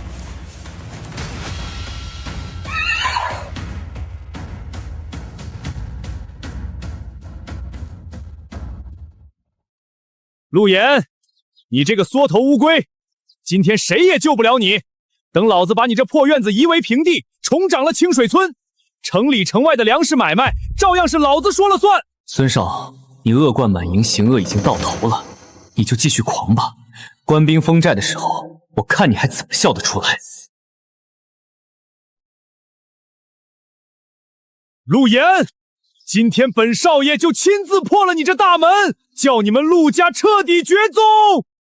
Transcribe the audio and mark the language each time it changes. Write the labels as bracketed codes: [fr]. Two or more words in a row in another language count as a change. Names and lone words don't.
[zh] 陆岩，你这个缩头乌龟，今天谁也救不了你。等老子把你这破院子夷为平地，重掌了清水村，城里城外的粮食买卖照樣是老子說了算。孫少，你惡貫滿盈，行惡已經到頭了，你就繼續狂吧。官兵封寨的時候，我看你還怎麼笑得出來。陸岩，今天本少爺就親自破了你這大門，叫你們陸家徹底絕蹤！